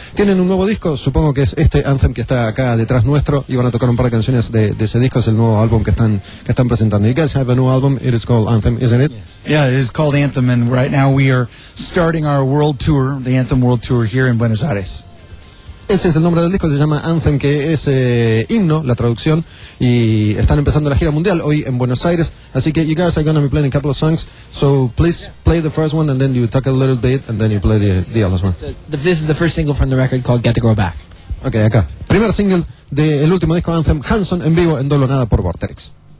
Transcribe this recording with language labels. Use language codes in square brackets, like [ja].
[es] Tienen un nuevo disco, supongo que es este Anthem que está acá detrás nuestro, y van a tocar un par de canciones de ese disco. Es el nuevo álbum que están presentando. [en] You guys have a new album. It is called Anthem, isn't it? Yes. Yeah, it is called Anthem, and right now we are starting our world tour, the Anthem World Tour, here in Buenos Aires. [es] Ese es el nombre del disco, se llama Anthem, que es himno, la traducción, y están empezando la gira mundial hoy en Buenos Aires, así que [en] you guys are going to be playing a couple of songs, so please play the first one, and then you talk a little bit, and then you play the other one. This is the first single from the record called Get the Girl Back. [es] Okay, acá. Primer single del último disco Anthem, Hanson, en vivo, en Doble o Nada por Vortrex.